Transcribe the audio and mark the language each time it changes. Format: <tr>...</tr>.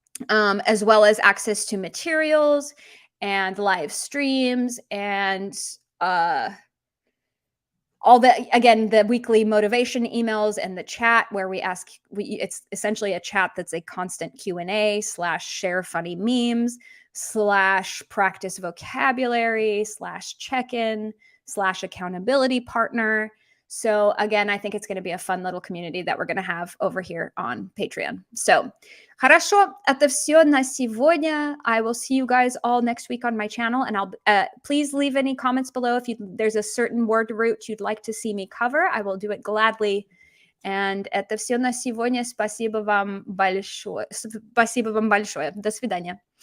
<en>as well as access to materials and live streams and all the, again, the weekly motivation emails and the chat where it's essentially a chat that's a constant Q&A / share funny memes / practice vocabulary / check-in / accountability partner. So again, I think it's going to be a fun little community that we're going to have over here on Patreon. So,</en> <ru>хорошо, это все на сегодня.</ru> <en>I will see you guys all next week on my channel, and I'll please leave any comments below if there's a certain word root you'd like to see me cover. I will do it gladly. And</en> <ru>это все на сегодня. Спасибо вам большое. Спасибо вам большое. До свидания.</ru>